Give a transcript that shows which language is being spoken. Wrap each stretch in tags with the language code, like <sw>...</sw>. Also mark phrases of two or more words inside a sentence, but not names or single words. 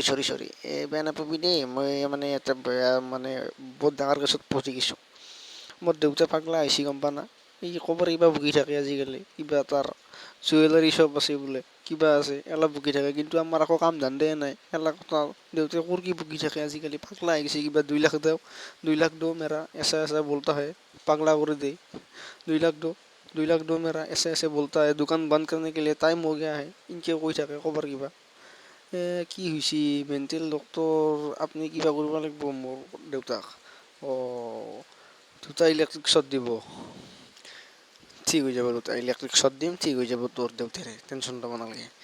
<as>বেয়া নাপাবি দেই, মই মানে এটা বহুত ডাঙৰ কেছত ফচি গৈছোঁ। মোৰ দেউতা পাগলা হৈছি, গম পা না? ক'বাৰ কিবা বকি থাকে আজিকালি, কিবা তাৰ জুৱেলাৰী শ্বপ আছে বোলে, কিবা আছে, এলা বকি থাকে। কিন্তু আমাৰ একো কাম ধান্দাই নাই। দেউতাই ক'ৰ কি বকি থাকে আজিকালি, পাগলা হৈ গৈছে কিবা।</as> <hi>2 लाख दो मेरा, ऐसा बोलता है,</hi> <as>পাগলা কৰি দেই।</as> <hi>2 लाख दो मेरा, ऐसे बोलता है, दुकान बंद करने के लिए टाइम हो गया है,</hi> <as>ইনকে কৈ থাকে ক'বাৰ কিবা। কি হৈছে?</as> <en>mental doctor</en> <as>আপুনি কিবা কৰিব লাগিব মোৰ দেউতাক। 2টা</as> <en>electric shot</en> <as>দিব। ঠিক হৈ যাব, 2টা</as> <en>electric shot</en> <as>দিম, ঠিক হৈ যাব তোৰ দেউতাৰে, টেনচন ল'ব নালাগে।</as>